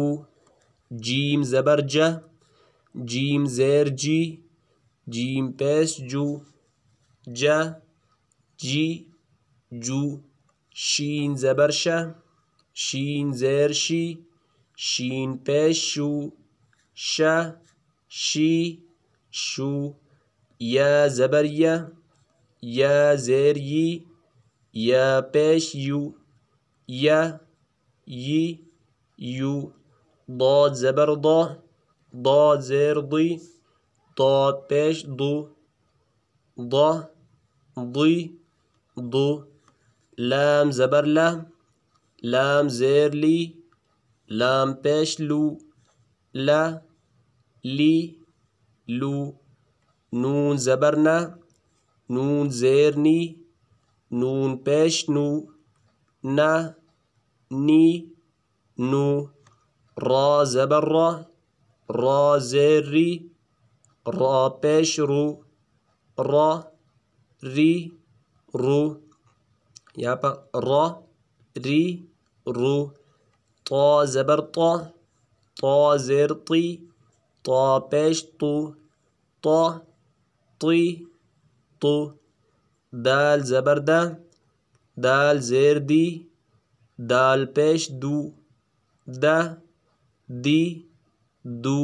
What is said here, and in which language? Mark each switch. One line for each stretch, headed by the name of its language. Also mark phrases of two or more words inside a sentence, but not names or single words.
Urdu: جیم زبر جا، جیم زیر جی، جیم پیش جو، جا جی جو۔ شین زبر شا، شین زیر شی، شین پیش شو، شا شی شو۔ یا زبر یا، یا زیر یی، یا پیش یو، یا یی یو۔ ضاد زبر ضا، ضاد زیر ضی، ضاد پیش ضو، ضا ضی ضو۔ لام زبر لا، لام زیر لی، لام پیش لو، لا لی لو۔ نون زبر نا، نون زیر نی، نون پیش نو، نا نی نو۔ را زبر را، را زیر ری، را پیش رو، را ری رو۔ یہاں پر را ری رو۔ طا زبر طا، طا زیر طی، طا پیش طو، طا طی طو۔ دال زبر دا، دال زیر دی، دال پیش دو، دا دی دو۔